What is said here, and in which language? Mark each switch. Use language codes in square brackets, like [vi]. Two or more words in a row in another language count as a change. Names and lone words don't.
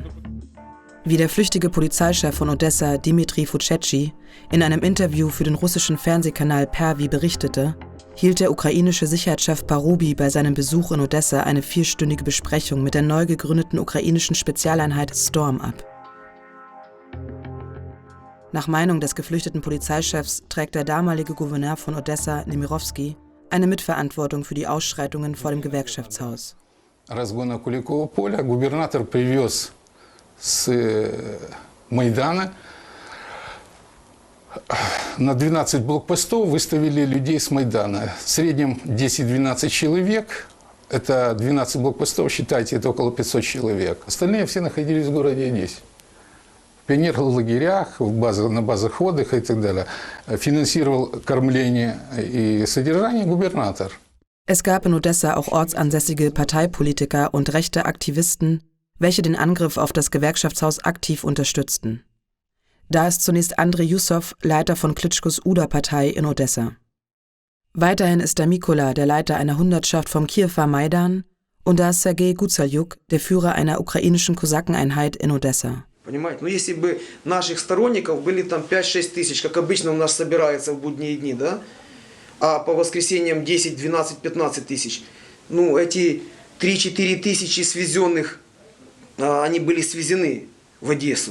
[de] Wie der flüchtige Polizeichef von Odessa, Dmitri Fucecki, in einem Interview für den russischen Fernsehkanal Pervi berichtete, hielt der ukrainische Sicherheitschef Parubi bei seinem Besuch in Odessa eine 4-stündige Besprechung mit der neu gegründeten ukrainischen Spezialeinheit Storm ab. Nach Meinung des geflüchteten Polizeichefs trägt der damalige Gouverneur von Odessa, Nemirovsky, eine Mitverantwortung für die Ausschreitungen vor dem Gewerkschaftshaus. [ru] Разгона Куликового поля губернатор привез с Майдана на 12 блокпостов, выставили людей с Майдана. В среднем 10-12 человек. Это 12 блокпостов, считайте, это около 500 человек. Остальные все находились в городе Одессе. В пионерлагерях, на базах отдыха и так далее. Финансировал кормление и содержание губернатор. [de] Es gab in Odessa auch ortsansässige Parteipolitiker und rechte Aktivisten, welche den Angriff auf das Gewerkschaftshaus aktiv unterstützten. Da ist zunächst Andrei Jussow, Leiter von Klitschkos UDA-Partei in Odessa. Weiterhin ist da Mykola, der Leiter einer Hundertschaft vom Kiewer Maidan, und da ist Sergei Gutsaliuk, der Führer einer ukrainischen Kosakeneinheit in Odessa. [ru] Понимаете, ну если бы наших сторонников были там 5-6 тысяч, как обычно у нас собирается в будние дни, да, а по воскресеньям 10, 12, 15 тысяч, ну эти 3-4 тысячи свезенных, они были свезены в Одессу.